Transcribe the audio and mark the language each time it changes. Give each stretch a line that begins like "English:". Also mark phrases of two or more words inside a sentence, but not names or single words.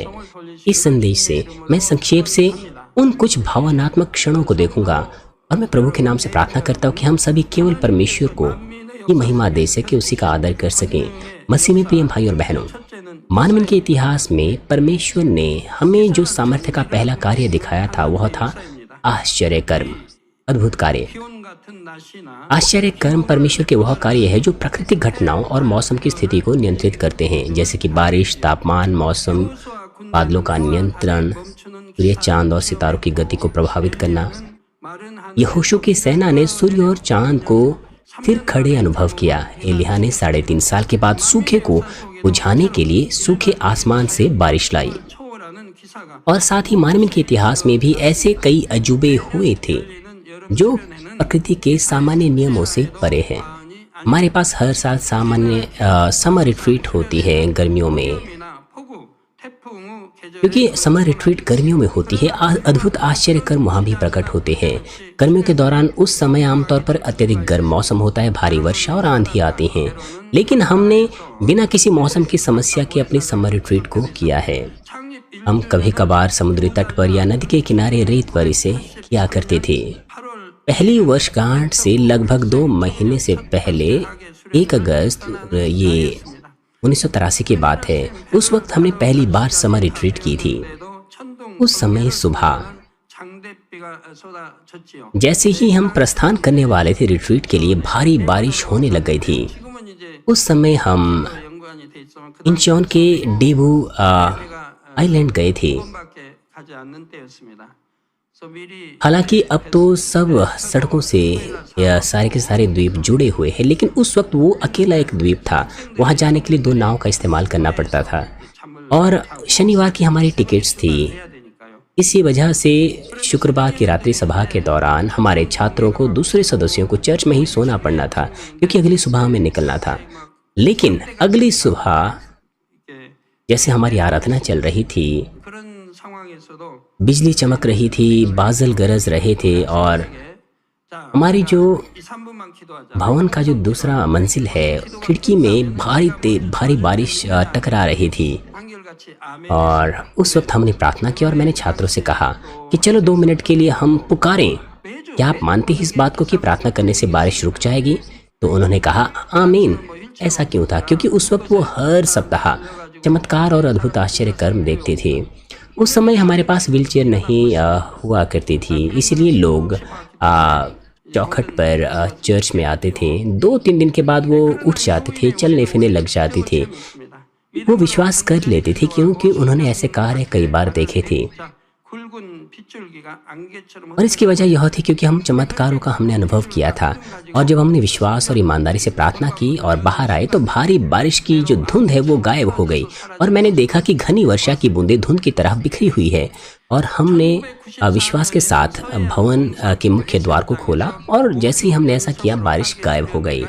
Hindi: इस संदेश से मैं संक्षेप से उन कुछ भावनात्मक क्षणों को देखूंगा और मैं प्रभु के नाम से प्रार्थना करता हूँ कि हम सभी केवल परमेश्वर को ये महिमा दे सके, उसी का आदर कर सकें। मसीह में प्रिय भाई और बहनों, मानवीन के इतिहास में परमेश्वर ने हमें जो सामर्थ्य का पहला कार्य दिखाया था वह था आश्चर्य कर्म, अद्भुत कार्य।
Korean: 기온 같은 날씨나
Hindi: आश्चर्य कर्म परमेश्वर के वह कार्य है जो प्राकृतिक घटनाओं और मौसम की स्थिति को नियंत्रित करते हैं, जैसे कि बारिश, तापमान, मौसम, बादलों का नियंत्रण, सूर्य, चांद और सितारों की गति को प्रभावित करना।
Korean: 마른 한
Hindi: यहोशू की सेना ने सूर्य और चांद को फिर खड़े अनुभव किया। एलिया ने 3.5 साल के बाद सूखे को बुझाने के लिए सूखे आसमान से बारिश लाई।
Korean: 초월하는 기사가
Hindi: और साथ ही मानवीन के इतिहास में भी ऐसे कई अजूबे हुए थे जो प्रकृति के सामान्य नियमों से परे हैं। हमारे पास हर साल सामान्य
English: summer retreat
Hindi: होती है गर्मियों में,
Korean: 나 폭우, 태풍 후 계절
Hindi: क्योंकि
English: summer retreat
Hindi: गर्मियों में होती है। अद्भुत आश्चर्य कर्म वहाँ भी प्रकट होते हैं। गर्मियों के दौरान उस समय आमतौर पर अत्यधिक गर्म मौसम होता है, भारी वर्षा और आंधी आती हैं, लेकिन हमने बिना किसी मौसम की समस्या के अपनी
English: summer retreat
Hindi: को किया है।
Korean: 창립
Hindi: हम कभी कभार समुद्री तट पर या नदी के किनारे रेत पर इसे किया करते थे।
Korean: 8월
Hindi: पहली वर्षगांठ से लगभग 2 महीने से पहले 1 अगस्त ये 1983 की बात है, उस वक्त हमने पहली बार
English: summer retreat
Hindi: की थी।
Korean: 때도 천둥
Hindi: उस समय सुबह
Korean: 장대비가 쏟아졌지요.
Hindi: जैसे ही हम प्रस्थान करने वाले थे रिट्रीट के लिए, भारी बारिश होने लग गई थी।
Korean: 지금은 이제
Hindi: उस समय हम
Korean: 연구원이 돼 있지만
Hindi: इंचौन के डेबू आइलैंड गए थे।
Korean: 그밖에 가지 않는 때였습니다. 그래서 미리
Hindi: हालांकि अब तो सब सड़कों से सारे के सारे द्वीप जुड़े हुए हैं, लेकिन उस वक्त वो अकेला एक द्वीप था। वहाँ जाने के लिए 2 नाव का इस्तेमाल करना पड़ता था और शनिवार की हमारी टिकट्स थी।
Korean: 해야 되니까요.
Hindi: इसी वजह से शुक्रवार की रात्रि सभा के दौरान हमारे छात्रों को दूसरे सदस्यों को चर्च में ही सोना पड़ना था, क्योंकि अगली सुबह हमें निकलना था। लेकिन अगली सुबह
Korean: 이렇게
Hindi: जैसे हमारी आराधना चल रही थी,
Korean: 그런 상황에서도
Hindi: बिजली चमक रही थी, बादल गरज रहे थे और
Korean: 자,
Hindi: हमारी जो
Korean: 2-3분만 기도하자.
Hindi: भवन का जो दूसरा मंजिल है, खिड़की में भारी बारिश टकरा रही थी।
Korean: 한결같이 아멘.
Hindi: और उस वक्त हमने प्रार्थना की और मैंने छात्रों से कहा कि चलो 2 मिनट के लिए हम पुकारें, क्या आप मानते हैं इस बात को कि प्रार्थना करने से बारिश रुक जाएगी? तो उन्होंने कहा आमीन। ऐसा क्यों था? क्योंकि उस वक्त वो हर सप्ताह चमत्कार और अद्भुत आश्चर्य कर्म देखते थे। उस समय हमारे पास व्हीलचेयर नहीं हुआ करती थी, इसलिए लोग चौखट पर चर्च में आते थे। 2-3 दिन के बाद वो उठ जाते थे, चलने फिरने लग जाते थे। वो विश्वास कर लेते थे क्योंकि उन्होंने ऐसे कार्य कई बार देखे थे।
Korean: 굵은 빗줄기가 안개처럼
Hindi: और इसकी वजह यह थी क्योंकि हम चमत्कारों का हमने अनुभव किया था, और जब हमने विश्वास और ईमानदारी से प्रार्थना की और बाहर आए तो भारी बारिश की जो धुंध है वो गायब हो गई, और मैंने देखा कि घनी वर्षा की बूंदें धुंध की तरह बिखरी हुई है। और हमने विश्वास के साथ भवन के मुख्य द्वार को खोला, और जैसे ही हमने ऐसा किया बारिश गायब हो गई।